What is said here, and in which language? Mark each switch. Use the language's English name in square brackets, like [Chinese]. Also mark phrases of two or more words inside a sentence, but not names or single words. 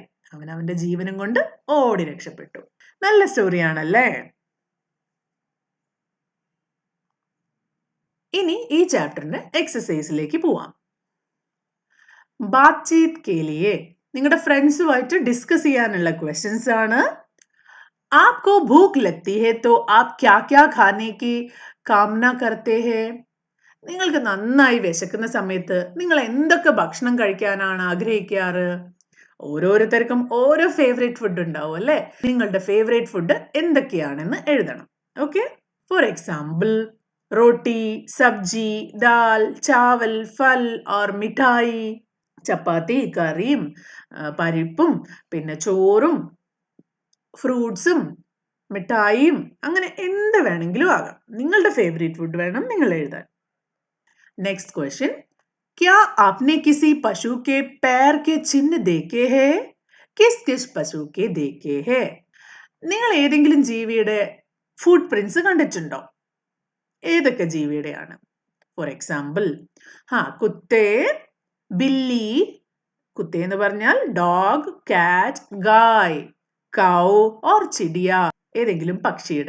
[Malayalam] അവൻ അവന്റെ ജീവനും കൊണ്ട് ഓടി രക്ഷപ്പെട്ടു. നല്ല സ്റ്റോറിയാണല്ലേ? ഇനി ഈ ചാപ്റ്ററിന്റെ എക്സസൈസിലേക്ക് പോവാം. [Hindi] बातचीत के लिए, [Malayalam] നിങ്ങളുടെ ഫ്രണ്ട്സുമായിട്ട് ഡിസ്കസ് ചെയ്യാനുള്ള ക്വസ്റ്റ്യൻസ് ആണ്. [Hindi] आपको भूख लगती है तो आप क्या क्या खाने की कामना करते हैं? [Malayalam] നിങ്ങൾക്ക് നന്നായി വിശക്കുന്ന സമയത്ത് നിങ്ങൾ എന്തൊക്കെ ഭക്ഷണം കഴിക്കാനാണ് ആഗ്രഹിക്കാറ്? ഓരോരുത്തർക്കും ഓരോ [English] favourite food [Malayalam] ഉണ്ടാവും അല്ലേ? നിങ്ങളുടെ [English] favourite food [Malayalam] എന്തൊക്കെയാണെന്ന് എഴുതണം. ഓക്കെ, [English] for example [Hindi] रोटी, सब्जी, दाल, चावल, फल [Malayalam] ഓർ മിഠായി. ചപ്പാത്തി, കറിയും പരിപ്പും പിന്നെ ചോറും ഫ്രൂട്ട്സും മിഠായിയും, അങ്ങനെ എന്ത് വേണമെങ്കിലും ആകാം. നിങ്ങളുടെ [English] favourite food [Malayalam] വേണം നിങ്ങൾ എഴുതാൻ. [English] next question, [Hindi] क्या आपने किसी पशु के पैर के चिन्ह देखे हैं? किस किस पशु के देखे हैं? [Malayalam] നിങ്ങൾ ഏതെങ്കിലും ജീവിയുടെ [English] foot prints [Malayalam] കണ്ടിട്ടുണ്ടോ? ഏതൊക്കെ ജീവിയുടെയാണ്? [English] for example [Hindi] कुत्ते, बिल्ली, कुत्ते [Malayalam] എന്ന് പറഞ്ഞാൽ [English] dog, cat, [Malayalam] ഗായ്, [English] cow or [Malayalam] ചിടിയ, ഏതെങ്കിലും പക്ഷിയുടെ.